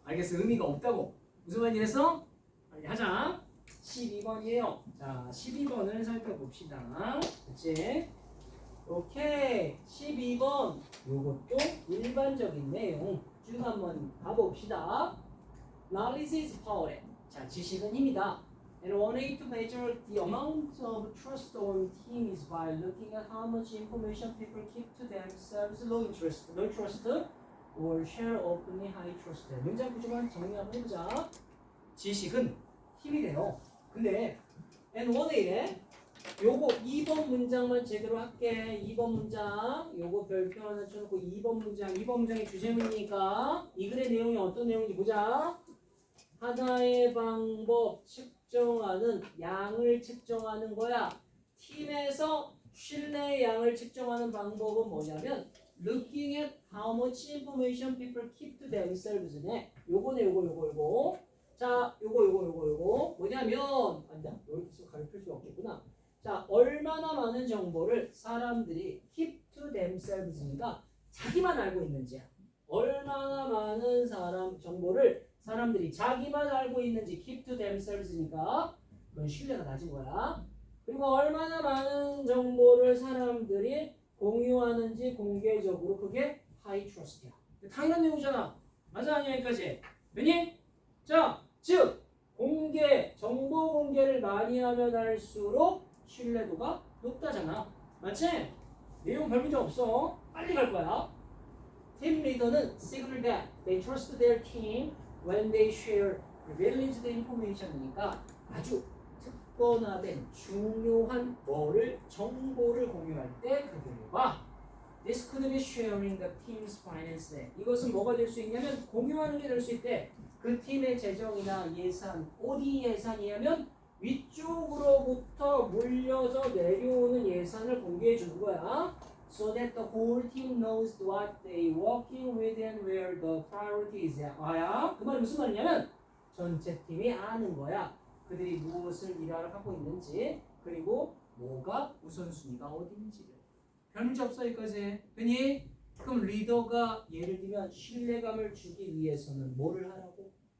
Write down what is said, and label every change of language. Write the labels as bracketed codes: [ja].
[ko] 알겠어? 의미가 없다고. 무슨 말이랬어? 빨리 하자. 12번이에요. 자, 12번을 살펴봅시다. 그치? 오케이. 12번. 요것도 일반적인 내용 쭉 한번 가봅시다. [en] Knowledge is power. [ko] 자, 지식은 힘이다. [en] And one way to measure the amount of trust on team is by looking at how much information people keep to themselves, low interest, no trust, or share openly high trust. [ko] 문장 구조만 정리 한번 해보자. 지식은 힘이 돼요. 근데 [en] and one way [ko] 에 요거 2번 문장만 제대로 할게. 2번 문장 요거 별표 하나 쳐놓고 2번 문장의 주제문이니까 이 글의 내용이 어떤 내용인지 보자. 하나의 방법 측정하는 양을 측정하는 거야. 팀에서 신뢰의 양을 측정하는 방법은 뭐냐면 [en] looking at how much information people keep to themselves네. [ko] 요거네 요거. 자, 요거 뭐냐면 안다. 여기서 가르칠 수가 없겠구나. 자, 얼마나 많은 정보를 사람들이 [en] keep to themselves [ko] 니까 자기만 알고 있는지야. 얼마나 많은 정보를 사람들이 자기만 알고 있는지 [en] keep to themselves [ko] 니까 그건 신뢰가 낮은 거야. 그리고 얼마나 많은 정보를 사람들이 공유하는지 공개적으로 그게 [en] high trust [ko] 야. 당연한 내용이잖아. 맞아 아니야 여기까지. 왜니? 자, 즉 정보 공개를 많이 하면 할수록 신뢰도가 높다잖아. 맞지? 내용 별 문제 없어. 빨리 갈 거야. 팀 리더는 [en] signal that they trust their team when they share privileged information이니까 [ko] 아주 특권화된 중요한 정보를 공유할 때 그 결과 [en] This could be sharing the team's finance. [ko] 이것은 뭐가 될 수 있냐면 공유하는 게 될 수 있대. 그 팀의 재정이나 예산, 어디 예산이냐면 위쪽으로부터 물려서 내려오는 예산을 공개해 주는 거야. [en] So that the whole team knows what they working with and where the priority is. [ko] 아야, 그 말이 무슨 말이냐면 전체 팀이 아는 거야. 그들이 무엇을 일하러 하고 있는지 그리고 뭐가 우선순위가 어딘지를. 별 문제 없어 여기까지. 되니? 그럼 리더가 예를 들면 신뢰감을 주기 위해서는 뭐를 하라고?